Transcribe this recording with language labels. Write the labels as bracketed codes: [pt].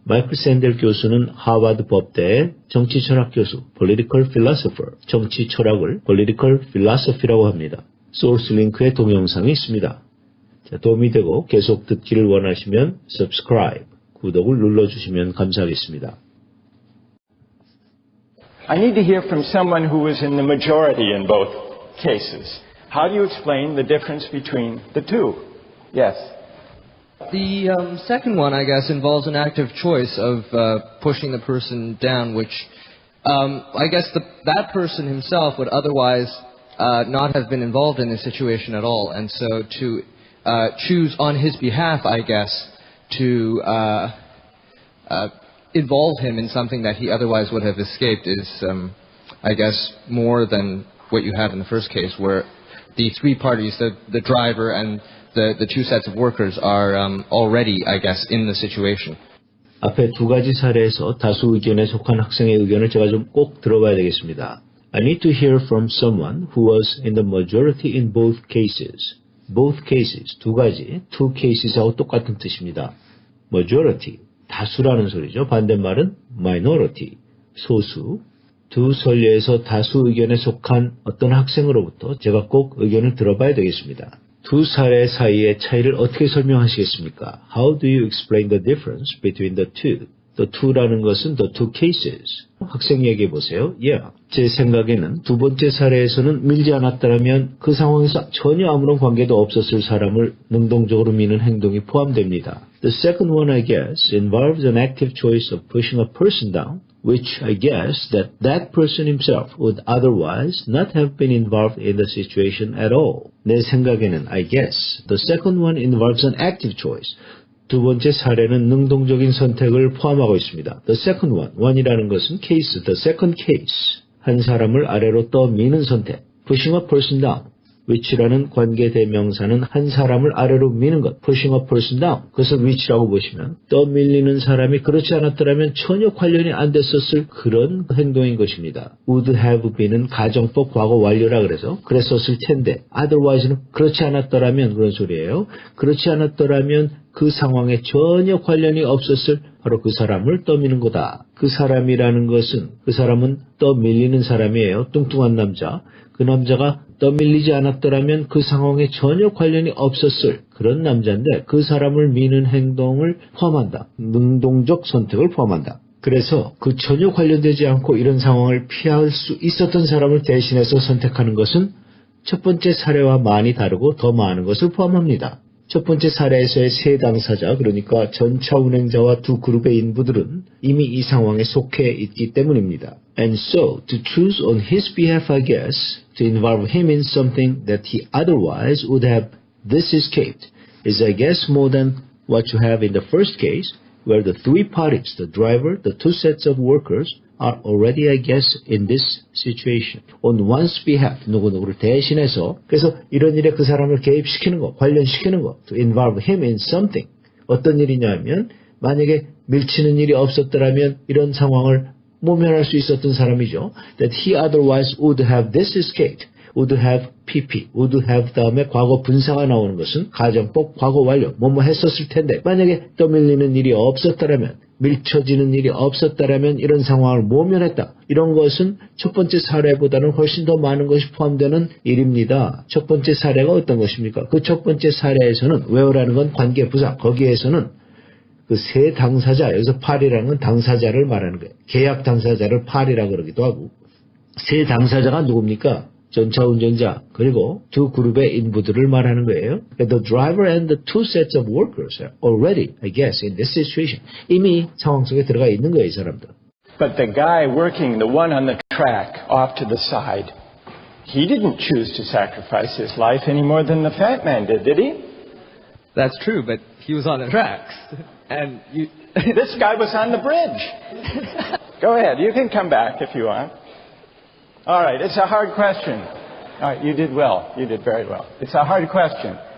[ko] 마이클 샌델 교수는 하버드 법대의 정치철학 교수, [en] political philosopher, [ko] 정치 철학을 [en] political philosophy라고 [ko] 합니다. 소스 링크에 동영상이 있습니다. 자, 도움이 되고 계속 듣기를 원하시면 subscribe, 구독을 눌러주시면 감사하겠습니다. [en] I need to hear from someone who was in the majority in both cases. How do you explain the difference between the two? Yes. The second one, I guess, involves an active choice of pushing the person down, which I guess that person himself would otherwise not have been involved in this situation at all. And so to choose on his behalf, I guess, to involve him in something that he otherwise would have escaped is, I guess, more than what you had in the first case, where the three parties, the driver and the two sets of workers are already, I guess, in the situation. [ko] 앞에 두 가지 사례에서 다수 의견에 속한 학생의 의견을 제가 좀 꼭 들어봐야 되겠습니다. [en] I need to hear from someone who was in the majority in both cases. [ko] Both cases, 두 가지, two cases하고 똑같은 뜻입니다. Majority, 다수라는 소리죠. 반대말은 minority, 소수. 두 선례에서 다수 의견에 속한 어떤 학생으로부터 제가 꼭 의견을 들어봐야 되겠습니다. 두 사례 사이의 차이를 어떻게 설명하시겠습니까? [en] How do you explain the difference between the two? The two라는 [ko] 것은 [en] the two cases. [ko] 학생 얘기해 보세요. Yeah. 제 생각에는 두 번째 사례에서는 밀지 않았다면 그 상황에서 전혀 아무런 관계도 없었을 사람을 능동적으로 미는 행동이 포함됩니다. [en] The second one, I guess, involves an active choice of pushing a person down, which I guess that person himself would otherwise not have been involved in the situation at all. [ko] 내 생각에는 [en] I guess the second one involves an active choice. [ko] 두 번째 사례는 능동적인 선택을 포함하고 있습니다. [en] The second one, one이라는 것은 case, the second case. [ko] 한 사람을 아래로 떠미는 선택. [en] Pushing a person down. [ko] which라는 관계대명사는 한 사람을 아래로 미는 것, [en] pushing a person down. [ko] 그것을 which라고 보시면 떠밀리는 사람이 그렇지 않았더라면 전혀 관련이 안 됐었을 그런 행동인 것입니다. would have been은 가정법 과거 완료라 그래서 그랬었을 텐데 otherwise는 그렇지 않았더라면 그런 소리예요. 그렇지 않았더라면 그 상황에 전혀 관련이 없었을 바로 그 사람을 떠미는 거다. 그 사람이라는 것은 그 사람은 떠밀리는 사람이에요. 뚱뚱한 남자. 그 남자가 떠밀리지 않았더라면 그 상황에 전혀 관련이 없었을 그런 남자인데 그 사람을 미는 행동을 포함한다. 능동적 선택을 포함한다. 그래서 그 전혀 관련되지 않고 이런 상황을 피할 수 있었던 사람을 대신해서 선택하는 것은 첫 번째 사례와 많이 다르고 더 많은 것을 포함합니다. 첫 번째 사례에서의 세 당사자, 그러니까 전차 운행자와 두 그룹의 인부들은 이미 이 상황에 속해 있기 때문입니다. [en] And so, to choose on his behalf, I guess, to involve him in something that he otherwise would have escaped, is I guess more than what you have in the first case, where the three parties, the driver, the two sets of workers, are already, I guess, in this situation. [ko] On one's behalf, 누구누구를 대신해서, 그래서 이런 일에 그 사람을 개입시키는 거, 관련시키는 거, [en] to involve him in something. [ko] 어떤 일이냐면, 만약에 밀치는 일이 없었더라면 이런 상황을 모면할 수 있었던 사람이죠. [en] That he otherwise would have escaped. [ko] would have PP, would have 다음에 과거 분사가 나오는 것은 가정법 과거 완료, 뭐뭐 했었을 텐데 만약에 떠밀리는 일이 없었다라면 밀쳐지는 일이 없었다라면 이런 상황을 모면했다. 이런 것은 첫 번째 사례보다는 훨씬 더 많은 것이 포함되는 일입니다. 첫 번째 사례가 어떤 것입니까? 그 첫 번째 사례에서는 where라는 건 관계 부사, 거기에서는 그 세 당사자, 여기서 par이라는 건 당사자를 말하는 거예요. 계약 당사자를 par이라고 그러기도 하고 세 당사자가 누굽니까? 전차 운전자 그리고 두 그룹의 인부들을 말하는 거예요. [en] The driver and the two sets of workers are already, I guess, in this situation. [ko] 이미 상황 속에 들어가 있는 거예요, 이 사람들. [en] But the guy working, the one on the track off to the side, he didn't choose to sacrifice his life any more than the fat man did he? That's true, but he was on the tracks. And This guy was on the bridge. Go ahead, you can come back if you want. All right, it's a hard question. All right, you did well. You did very well. It's a hard question.